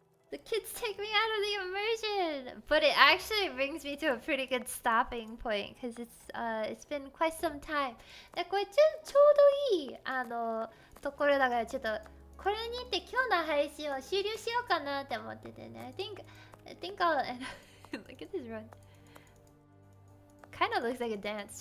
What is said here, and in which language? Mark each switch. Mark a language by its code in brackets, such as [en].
[en] The kids take me out of the immersion, but it actually brings me to a pretty good stopping point because it's been quite some time. [ja] でこれちょうどいいところだからちょっとこれにて今日の配信を終了しようかなって思っててね。 [en] I think I'll look at this run. Kind of looks like a dance.